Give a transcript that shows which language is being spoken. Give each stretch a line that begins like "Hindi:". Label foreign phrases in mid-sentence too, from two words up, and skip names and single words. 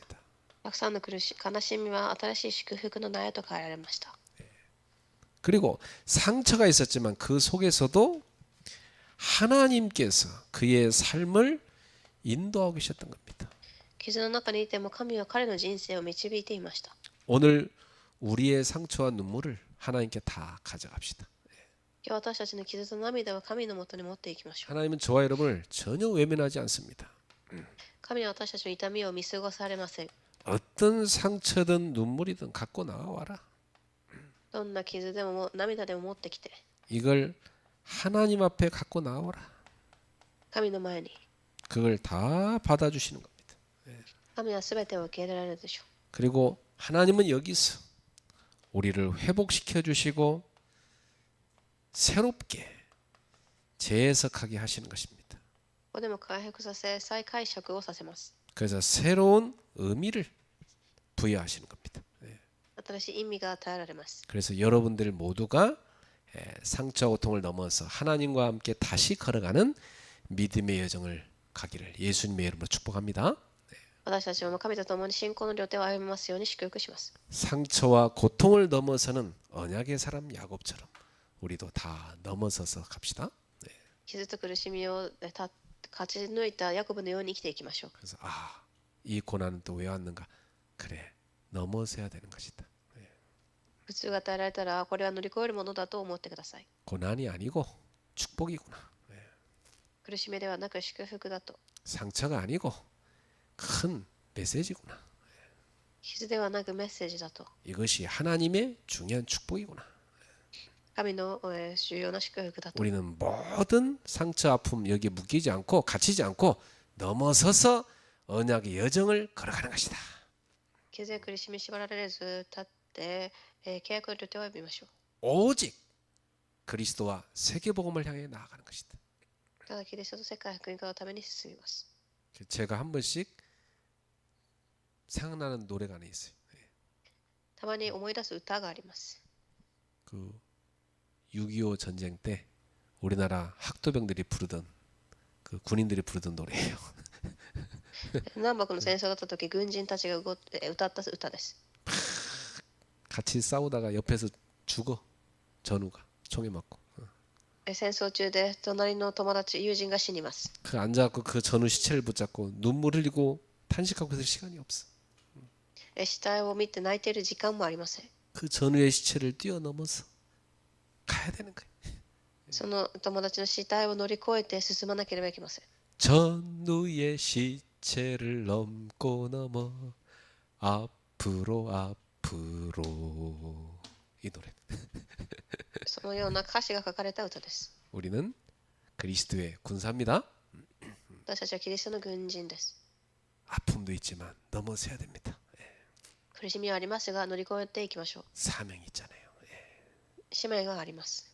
Japanese: たくさんの悲しみは新しい祝福の苗と変えられました。
Korean: 그리고 상처가 있었지만 그 속에서도 하나님께서 그의 삶을 인도하고 계셨던 겁니다.
Japanese: 傷の中にいても神は彼の人生を導いていました。
Korean: 오늘 우리의 상처와 눈물을 하나님께 다 가져갑시다.
Japanese: 今日私たちの傷と涙を神のもとに持っていきましょう。
Korean: 하나님은 저와 여러분을 전혀 외면하지 않습니다.
Japanese: 神は私たちの痛みを見過ごされません。
Korean: 어떤 상처든 눈물이든 갖고 나와라.
Japanese: どんな傷でも涙でも持ってきて、
Korean: 이걸 하나님 앞에 갖고 나와라.
Japanese: 神の前に。
Korean: 그걸 다 받아주시는 겁니다.
Japanese: 神はすべてを受け入れられるでしょう。
Korean: 그리고 하나님은 여기서 우리를 회복시켜 주시고 새롭게 재해석하게 하시는 것입니다.
Japanese: ここでも回復させ、再解釈をさせます。
Korean: 그래서 새로운 의미를 부여하시는 겁니다.
Japanese: 新しい意味が与えられます。
Korean: 그래서 여러분들 모두가 상처와 고통을 넘어서 하나님과 함께 다시 걸어가는 믿음의 여정을 가기를 예수님의 이름으로 축복합니다.
Japanese: 私たちは神と共に信仰の両手を歩みますように祝福します。
Korean: 상처와 고통을 넘어서는 언약의 사람 야곱처럼 우리도 다 넘어서서 갑시다.
Japanese: 傷と苦しみを勝ち抜いたヤコブのように生きていきましょう。
Korean: 그래서 이 고난은 또 왜 왔는가? 그래, 넘어서야 되는 것이다.
Japanese: 苦痛が与えられたらこれは乗り越えるものだと思ってください。
Korean: 고난이 아니고 축복이구나.
Japanese: 苦しみではなく祝福だと。
Korean: 상처가 아니고 큰 메시지구나.
Japanese: 傷ではなくメッセージだと。
Korean: 이것이 하나님의 중요한 축복이구나.
Japanese: 神の重要な祝福だと。
Korean: 우리는 모든 상처 아픔 여기에 묶이지 않고 갇히지 않고 넘어서서 언약의 여정을 걸어가는 것이다.
Japanese: 傷や苦しみ縛られず立って、契約の両手を歩みましょう。
Korean: 오직 그리스도와 세계복음을 향해 나아가는 것이다.
Japanese: ただキリストと世界福音化のために進みます。
Korean: 제가 한 번씩 생각나는 노래가 하나 있어요.
Japanese: たまに思い出す歌があります。
Korean: 그 6.25 전쟁 때 우리나라 학도병들이 부르던 그 군인들이 부르던 노래예요.
Japanese: 南北の戦争だった時、軍人たちが歌った歌です。
Korean: 같이 싸우다가 옆에서 죽어. 전우가 총에 맞고.
Japanese: 戦争中で隣の友達、友人が死にます。
Korean: 그 앉아갖고 그 전우 시체를 붙잡고 눈물 흘리고 탄식하고 있을 시간이 없어.
Japanese: 死体を見て泣いている時間もありません。
Korean: 그 전우의 시체를 뛰어넘어서 가야 되는 거예요.
Japanese: その友達の死体を乗り越えて進まなければいけません。
Korean: 전우의 시체를 넘고 넘어 앞으로 이 노래.
Japanese: そのような歌詞が書かれた歌です。
Korean: 우리는 그리스도의 군사입니다.
Japanese: 私たちはキリストの軍人です。
Korean: 아픔도 있지만 넘어서야 됩니다.
Japanese: 苦しみはありますが乗り越えていきましょう。
Korean: 사명이 있잖아요.
Japanese: 使命があります。